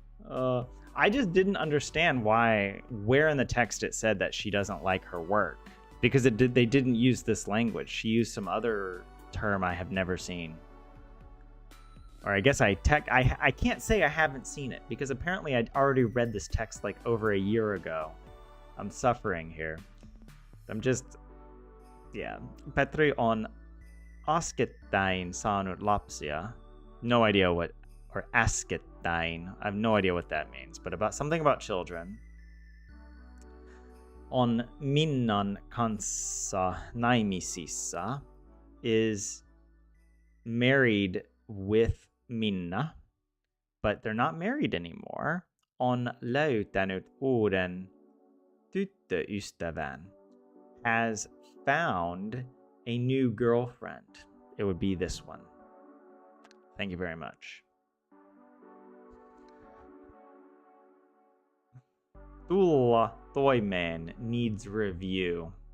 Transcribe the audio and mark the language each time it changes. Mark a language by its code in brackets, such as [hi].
[en] I just didn't understand where in the text it said that she doesn't like her work, because they didn't use this language. She used some other term I have never seen. Or I guess I can't say I haven't seen it, because apparently I'd already read this text like over a year ago. I'm suffering here. I'm just, yeah. [fi] Petri on äskettäin saanut lapsia. [en] No idea what, or äskettäin. I have no idea what that means, but about something about children. [fi] On Minnan kanssa naimisissa [en] is married with Minna, but they're not married anymore. [fi] On löytänyt uuden tyttöystävän. [en] Has found a new girlfriend. It would be this one. Thank you very much. [fi] Tulla toimeen [en] needs review.